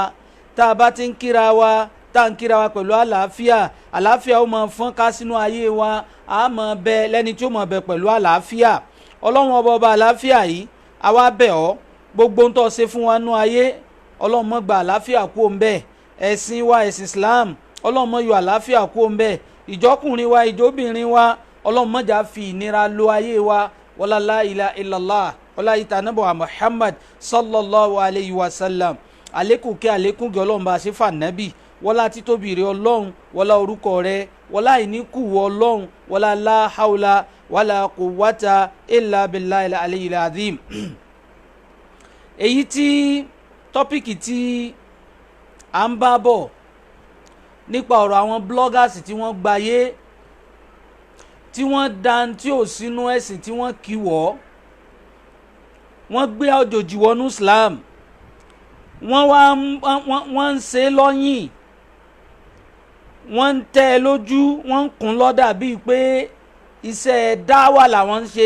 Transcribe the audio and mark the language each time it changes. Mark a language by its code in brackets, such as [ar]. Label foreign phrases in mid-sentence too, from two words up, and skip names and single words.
[yo] Tá a bá ti ń kíra wa tá à ń kíra wa pẹ̀lú àlàáfíà, àlàáfíà ó máa fọ́n ká sínú ayé wa, a máa bẹ lẹ́ni tí ó máa bẹ pẹ̀lú àlàáfíà. Ọlọ́run ọba àlàáfíà yìí àwa bẹ̀ ọ́, gbogbo ń tó ṣe fún wa nú ayé Ọlọ́run má gba àlàáfíà kú òun bẹ́ẹ̀. Ẹ̀sìn wa ẹ̀sìn Islam Ọlọ́run má yọ àlàáfíà kú òun bẹ́ẹ̀. Ìjọkùnrin wa ìjọbìnrin wa Ọlọ́run má jà fi ìnira lo ayé wa. [ar] ولا لا إله إلا الله ولا ìtànàbọ̀ Muhammad صلى الله عليه وسلم. [yo] Àlékún kí àlékún gẹ̀ Ọlọ́run bá ṣe fà nábì wọlá títóbi rẹ̀ Ọlọ́run wọlá orúkọ rẹ̀ wọlá ìníkù Ọlọ́run wọlá [ar] لا حول ولا قوة إلا بالله العلي العظيم. [yo] èyí tí tọ́pìkì tí a ń bá bọ̀ nípa ọ̀rọ̀ àwọn bloggers tí wọ́n gbayé tí wọ́n dan tí ò sínú ẹ̀sìn tí wọ́n kì wọ́, wọ́n gbé àjòjì wọnú Islam, wọ́n ń ṣe lọ́yìn, wọ́n ń tẹ́ ẹ lójú, wọ́n ń kún lọ́dà bíi pé iṣẹ́ dáwà làwọn ń ṣe.